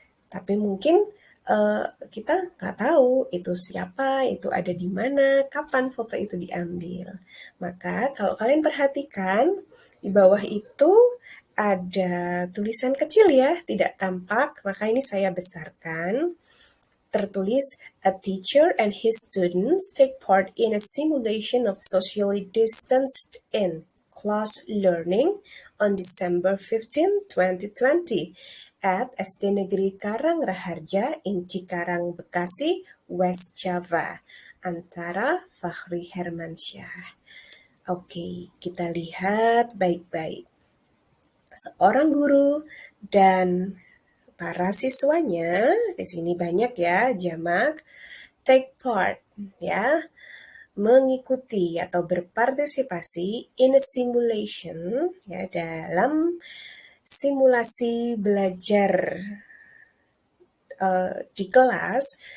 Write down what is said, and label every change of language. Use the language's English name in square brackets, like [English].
[Indonesian] Tapi mungkin kita nggak tahu itu siapa, itu ada di mana, kapan foto itu diambil. Maka kalau kalian perhatikan di bawah itu ada tulisan kecil ya, tidak tampak, maka ini saya besarkan. Tertulis, [English] a teacher and his students take part in a simulation of socially distanced in class learning on December 15, 2020 at SD Negeri Karang Raharja in Cikarang, Bekasi, West Java, antara Fahri Hermansyah. [Indonesian] Oke, kita lihat baik-baik. Seorang guru dan para siswanya, di sini banyak ya, jamak, [English] take part [Indonesian] ya, mengikuti atau berpartisipasi [English] in a simulation [Indonesian] ya, dalam simulasi belajar di kelas.